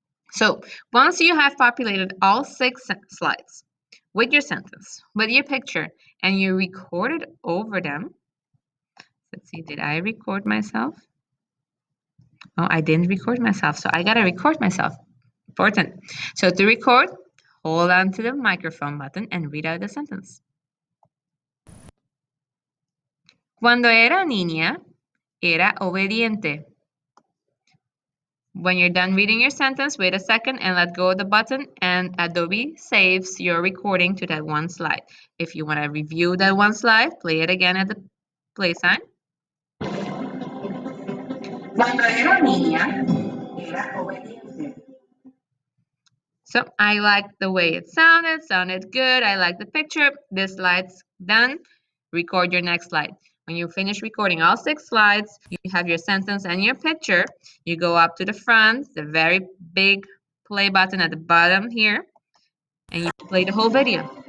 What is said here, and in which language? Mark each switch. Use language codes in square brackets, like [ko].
[en] So once you have populated all 6 slides with your sentence, with your picture, and you recorded over them, let's see, did I record myself? Oh, I didn't record myself, so I gotta record myself. Important. So to record, hold on to the microphone button and read out the sentence. [es] Cuando era niña, era obediente. [en] When you're done reading your sentence, wait a second and let go of the button, and Adobe saves your recording to that one slide. If you want to review that one slide, play it again at the play sign. [es] Cuando era niña, era obediente. [en] So I like the way it sounded good. I like the picture. This slide's done. Record your next slide. When you finish recording all 6 slides, you have your sentence and your picture. You go up to the front, the very big play button at the bottom here, and you play the whole video.